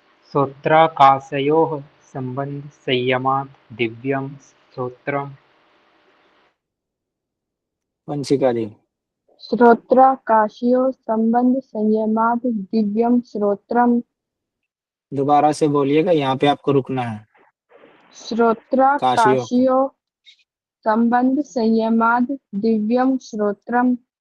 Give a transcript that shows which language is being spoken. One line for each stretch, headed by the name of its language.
Sanskrit: श्रोत्राकाशयोः सम्बन्धसंयमात् दिव्यं श्रोत्रम्।
Hindi: वंशिका जी।
Sanskrit: श्रोत्राकाशयोः सम्बन्धसंयमाद् दिव्यं श्रोत्रम्।
Hindi: दोबारा से बोलिएगा, यहाँ पे आपको रुकना है।
Sanskrit: काशियो। श्रोत्राकाशयोः सम्बन्धसंयमाद् दिव्यं श्रोत्रम्।